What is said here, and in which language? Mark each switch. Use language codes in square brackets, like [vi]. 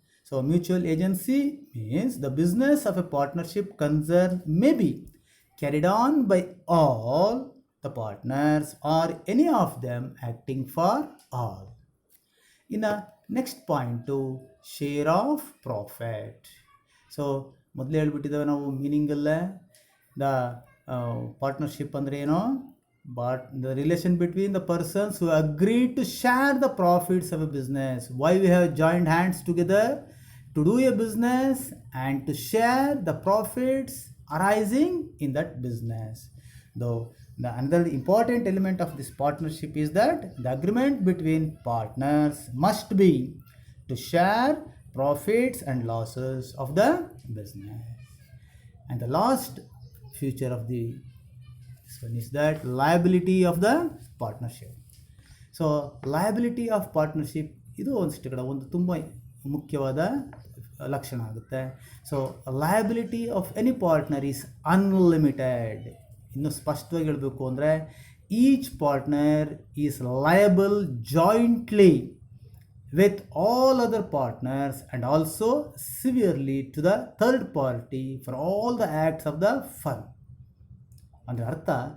[en] So mutual agency means the business of a partnership concern may be carried on by all the partners or any of them acting for all. ಇನ್ನು next point share of profit. [kn] So ಮೊದಲೇ ಹೇಳ್ಬಿಟ್ಟಿದ್ದೇವೆ ನಾವು ಮೀನಿಂಗಲ್ಲೇ, the partnership ಅಂದರೆ ಏನು? [en] the relation between the persons who agree to share the profits of a business. Why we have joined hands together? To do a business and to share the profits arising in that business. Though another important element of this partnership is that the agreement between partners must be to share profits and losses of the business. And the last feature of this one is that liability of the partnership. So liability of partnership [kn] ಇದು ಒಂದು ತುಂಬ ಮುಖ್ಯವಾದ ಲಕ್ಷಣ ಆಗುತ್ತೆ. [en] So liability of any partner is unlimited. [kn] ಇನ್ನು ಸ್ಪಷ್ಟವಾಗಿ ಹೇಳಬೇಕು ಅಂದರೆ [en] Each partner is liable jointly with all other partners and also severally to the third party for all the acts of the firm. [kn] ಅಂದರೆ ಅರ್ಥ